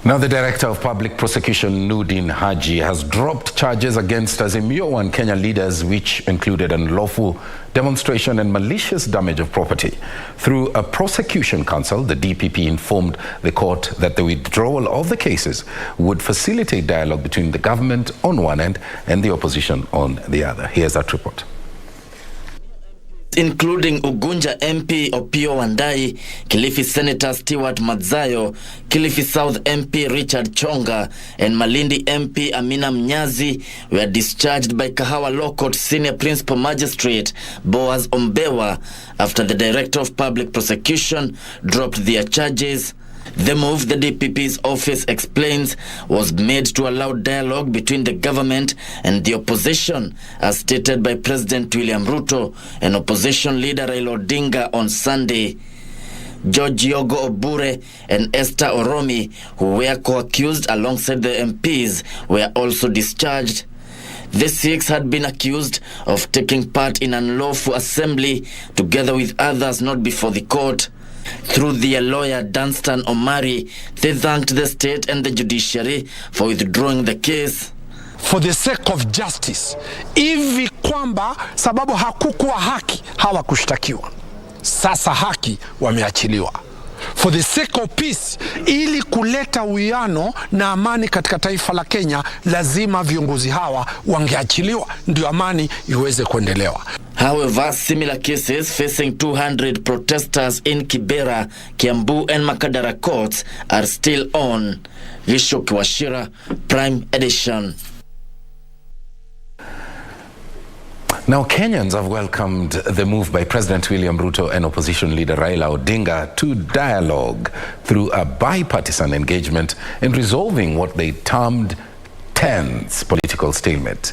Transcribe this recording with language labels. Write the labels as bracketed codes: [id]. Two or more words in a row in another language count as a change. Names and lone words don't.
[en] Now, the Director of Public Prosecution, Nudin Haji, has dropped charges against Mboya Kenya leaders, which included unlawful demonstration and malicious damage of property. Through a prosecution counsel, the DPP informed the court that the withdrawal of the cases would facilitate dialogue between the government on one end and the opposition on the other. Here's that report. Including Ugunja MP Opiyo Wandayi, Kilifi Senator Stewart Madzayo, Kilifi South MP Richard Chonga, and Malindi MP Amina Mnyazi were discharged by Kahawa Law Court Senior Principal Magistrate Boaz Mboya after the Director of Public Prosecution dropped their charges. The move, the DPP's office explains, was made to allow dialogue between the government and the opposition, as stated by President William Ruto and opposition leader Raila Odinga on Sunday. George Yogo Obure and Esther Oromi, who were co-accused alongside the MPs, were also discharged. The six had been accused of taking part in unlawful assembly together with others not before the court. Through their lawyer Danstan Omari, they thanked the state and the judiciary for withdrawing the case. For the sake of justice, [sw] hivi kwamba sababu hakukuwa haki hawakushtakiwa, sasa haki wameachiliwa. [en] For the sake of peace, [sw] ili kuleta uwiano na amani katika taifa la Kenya, lazima viongozi hawa wangeachiliwa ndio amani iweze kuendelewa. [en] However, similar cases facing 200 protesters in Kibera, Kiambu and Makadara courts are still on. Vishok Washira, Prime Edition. Now, Kenyans have welcomed the move by President William Ruto and opposition leader Raila Odinga to dialogue through a bipartisan engagement in resolving what they termed tense political stalemate.